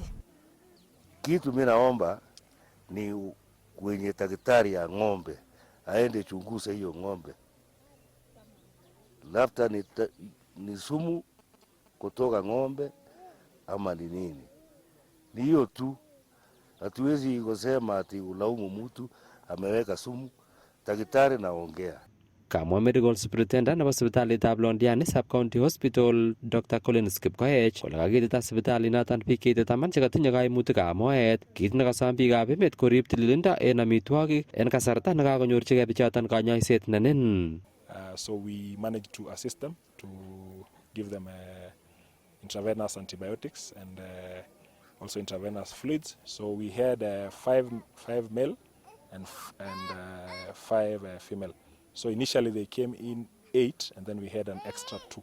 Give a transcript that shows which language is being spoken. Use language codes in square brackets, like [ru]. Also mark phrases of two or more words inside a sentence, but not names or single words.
[sw] Kitu mimi naomba ni kwenye daktari ya ng'ombe aende chunguza hiyo ng'ombe, labda ni sumu kutoka ng'ombe ama ni nini. Ni hiyo tu, hatuwezi kusema ati ulaumu mtu ameweka sumu. Daktari naongea. [kln] Kamwa [en] medical superintendent [kln] nebo sipitalitab Londiani [en] sub-county hospital Dr. [kln] Collins Kipkoech kole kakitita sipitalinoton biik cheite 10 chekatinye kaimutikab moet, kit nekasom biikab emet korib tililindo en amitwogik en kasarta nekakonyorchigei bichoton kanyoiset nenen. [en] So we managed to assist them to give them intravenous antibiotics and also intravenous fluids. So we had 5 male and 5 female. So initially they came in 8 and then we had an extra 2.